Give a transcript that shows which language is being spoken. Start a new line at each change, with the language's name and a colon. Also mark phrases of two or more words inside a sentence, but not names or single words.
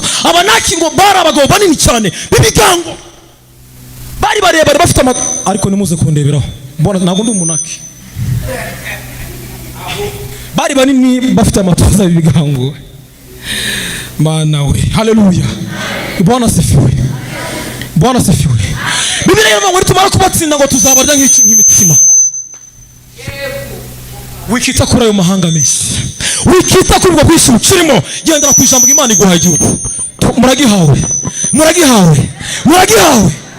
Kinyarwanda: Abanaki ngo bari abagabo banini cyane bibigango. Bari barebare bafite ariko nimuze kundeberaho. Mbona ntabwo ndi umunaki. Bari banini bafite amatoza bibigango. Mana we. Haleluya.
Swahili: Bwana asifiwe. Bwana asifiwe.
Kinyarwanda: Bibiliya ivuga ngo tumara kubatsinda ngo tuzabarya nk'imitsima. Wikita kuri ayo mahanga menshi. Wikita kuri ubwo bwinshi ukirimo. Gendera ku ijambo Imana iguha igihugu. Muragihawe. Muragihawe. Muragihawe.